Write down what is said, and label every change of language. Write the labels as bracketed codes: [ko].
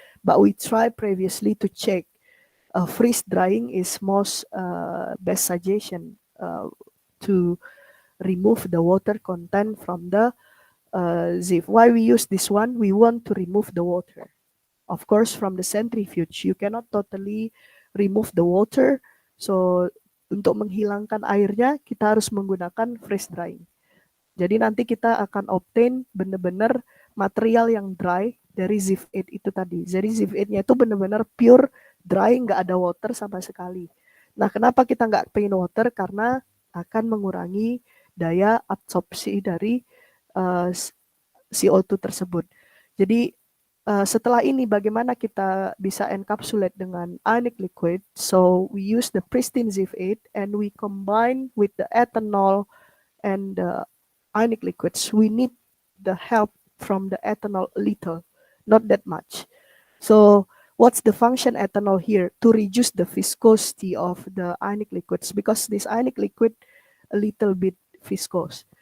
[en] But we tried previously to check freeze drying is most best suggestion to remove the water content from the ZIF. Why we use this one? We want to remove the water. Of course, from the centrifuge, you cannot totally remove the water. [id] So, untuk menghilangkan airnya, kita harus menggunakan freeze drying. Jadi nanti kita akan obtain benar-benar material yang dry, dari Ziv 8 itu tadi. Jadi Ziv 8-nya itu benar-benar pure dry, nggak ada water sama sekali. Nah, kenapa kita nggak pengen water? Karena akan mengurangi daya absorpsi dari CO2 tersebut. Jadi setelah ini bagaimana kita bisa encapsulate dengan ionic liquid? [en] So we use the pristine Ziv 8 and we combine with the ethanol and the ionic liquids. We need the help from the ethanol a little, not that much. So what's the function ethanol here? To reduce the viscosity of the ionic liquids, because this ionic liquid a little bit viscose.